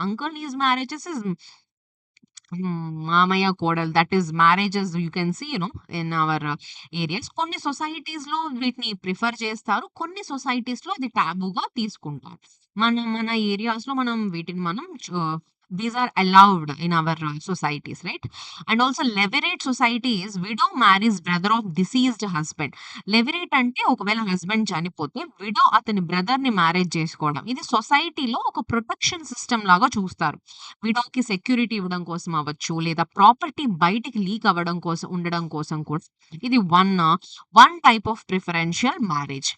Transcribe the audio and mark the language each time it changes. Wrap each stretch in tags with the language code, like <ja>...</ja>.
<en>uncle niece marriages is</en> <te>మామయ్య, కోడలు</te> <en>That is marriages you can see in our areas.</en> <te>కొన్ని సొసైటీస్‌లో వీటిని prefer చేస్తారు. కొన్ని సొసైటీస్‌లో ఇది టాబూగా తీసుకుంటారు. మన మన ఏరియాస్‌లో మనం వీటిని మనం</te> <en>These are allowed in our societies, right? And also levirate societies, widow marries brother of deceased husband.</en> <te>లెవిరేట్ అంటే ఒకవేళ హస్బెండ్ చనిపోతే విడో అతని బ్రదర్ ని మ్యారేజ్ చేసుకోవడం. ఇది సొసైటీలో ఒక ప్రొటెక్షన్ సిస్టమ్ లాగా చూస్తారు. విడోకి సెక్యూరిటీ ఇవ్వడం కోసం అవ్వచ్చు, లేదా ప్రాపర్టీ బయటికి లీక్ అవ్వడం కోసం ఉండడం కోసం కూడా ఇది one type of preferential marriage.</te>